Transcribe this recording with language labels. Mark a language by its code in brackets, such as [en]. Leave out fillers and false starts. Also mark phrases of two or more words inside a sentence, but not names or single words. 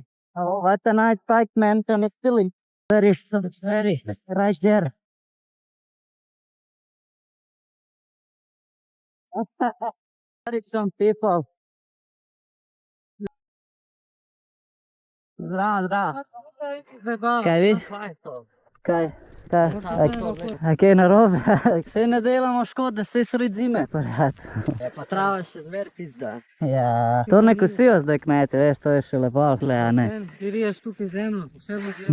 [en] Oh, what a nice bike, man. And it's feeling very, very right there. There is some people. Ra. [sl] Kaj vi? Kaj? A kaj narobe? Saj ne delamo škode, saj sred zime, prijat. Pa trava še zmer pizda. Ja, to ne kosijo zdaj kmeti, veš, to je še lepo, tle, a ne. Ti riješ tukaj zemljo, posebno zemljo.